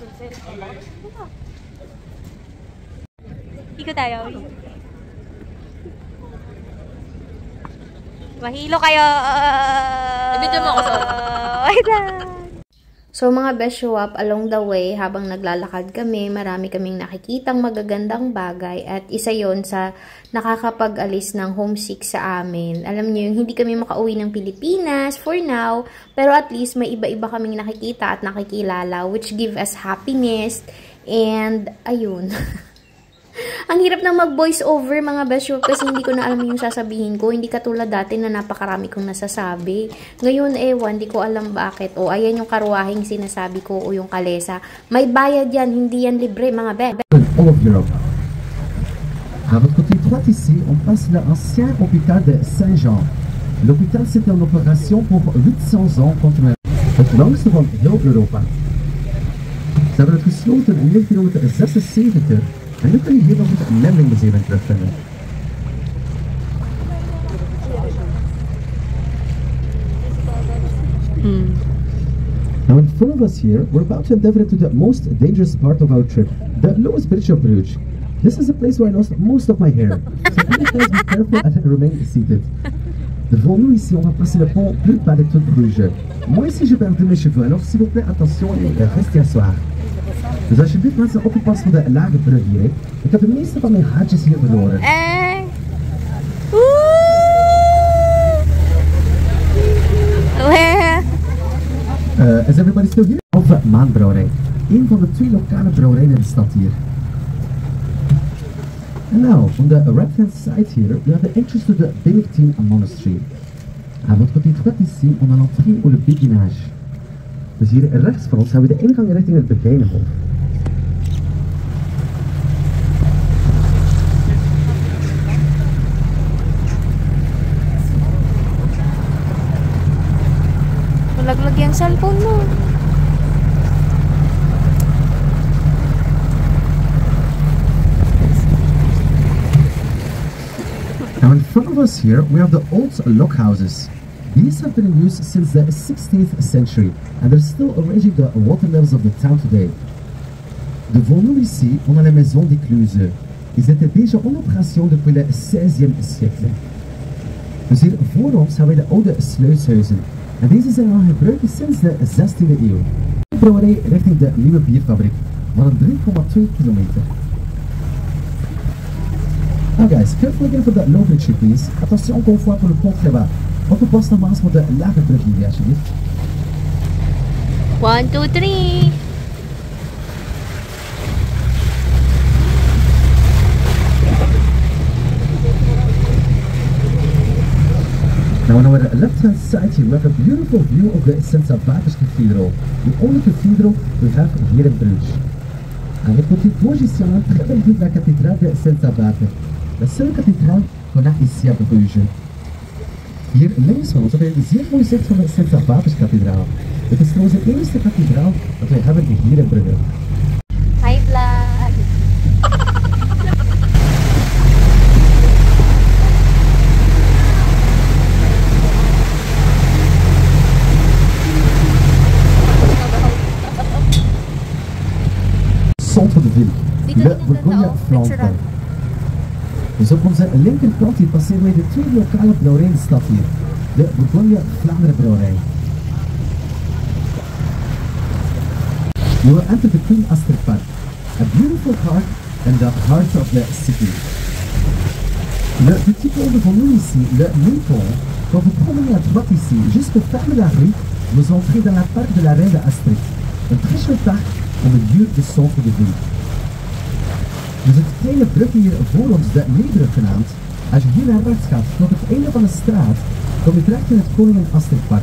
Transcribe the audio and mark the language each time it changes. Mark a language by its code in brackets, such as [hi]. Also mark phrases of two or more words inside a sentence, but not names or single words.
[tl] Ikot tayo. Mahilo kayo. Video mo ako sa Wait lang. So mga beshuap, [en] along the way, [tl] habang naglalakad kami, marami kaming nakikitang magagandang bagay at isa yon sa nakakapag-alis ng homesick sa amin. Alam niyo yung hindi kami makauwi ng Pilipinas [en] for now, [tl] pero [en] at least [tl] may iba-iba kaming nakikita at nakikilala [en] which give us happiness and [tl] ayun. Ang hirap na mag-voice over mga beshuap kasi hindi ko na alam yung sasabihin ko. Hindi katulad dati na napakarami kong nasasabi. Ngayon, ewan, di ko alam bakit. O, ayan yung karuahing sinasabi ko o yung kalesa. May bayad yan, hindi yan libre mga be. [en] All of Europe. [fr] À votre côté droite ici, on passe l'ancien hôpital de Saint-Jean. L'hôpital, c'était une opération pour 800 ans contre [nl] het langste van heel Europa. Ze hebben het gesloten in 1976. En nu kun je hier nog het Memling-museum in terugvinden. [en] Now in front of us here, we're about to endeavor into the most dangerous part of our trip, the lowest bridge of Bruges. This is a place where I lost most of my hair, so please guys be careful and remain seated. [fr] Devant nous ici, on va passer le pont plus bas de toute Bruges. Moi ici, j'ai perdu mes cheveux, alors s'il vous plaît, attention et restez asseoir. [nl] Dus alsjeblieft mensen opgepast voor de lage brug hier. Ik heb de meeste van mijn haartjes hier verloren. [en] Is everybody still here? [nl] Of Maanbrouwerij. Een van de 2 lokale brouwerijen in de stad hier. [en] And now, on the right hand side here, we have the entrance to the Benedictine Monastery. [fr] À votre côté droit ici, on a l'entrée ou le béguinage. [nl] Dus hier rechts van ons hebben we de ingang richting het Begijnenhof. [tl] Malaglag yung cellphone mo. [en] Now in front of us here, we have the old lock houses. These have been in use since the 16th century, and they're still arranging the water levels of the town today. [fr] Devant nous ici, on a la maison d'écluse. Ils étaient déjà en opération depuis le 16e siècle. [nl] Dus hier voor ons hebben we de oude sluishuizen. En deze zijn al in gebruik sinds de 16e eeuw. De brouwerij richting de nieuwe bierfabriek, van een 3,2 kilometer. [en] Now guys, careful again for the low bridge please. [fr] Attention encore une fois pour le pont là-bas. [nl] Opgepast nogmaals voor de lage brug hier, alsjeblieft. 1, 2, 3. [en] Now on our left hand side here we have a beautiful view of the St. Salvator's Cathedral, the only cathedral we have here in Bruges. [fr] À votre côté gauche ici on a une très belle vue de la cathédrale de St. Salvator, la seule cathédrale qu'on a ici à Bruges. [nl] Hier links van ons hebben we een zeer mooi zicht van de St. Salvator's Cathedraal. Het is trouwens de enige kathedraal dat wij hebben hier in Brugge. [en] Hi vlog! [fr] Centre de ville, le Bourgogne-Flandre. [nl] Dus op onze linkerkant hier passeren wij de 2 lokale brouwerijen in de stad hier. De Bourgogne-Vlaanderen brouwerij. [en] You will enter the Queen Astrid Park, a beautiful park in the heart of the city. [fr] Le petit pont devant nous ici, le Newpont, quand vous promenez à droite ici, juste pour fermer la rue, vous entrez dans la parc de la reine Astrid. Un très chouette parc au milieu du centre de ville. [nl] Dus het kleine brugje hier voor ons, de Nederbrug genaamd, als je hier naar rechts gaat, tot het einde van de straat, kom je terecht in het Koningin Astrid Park.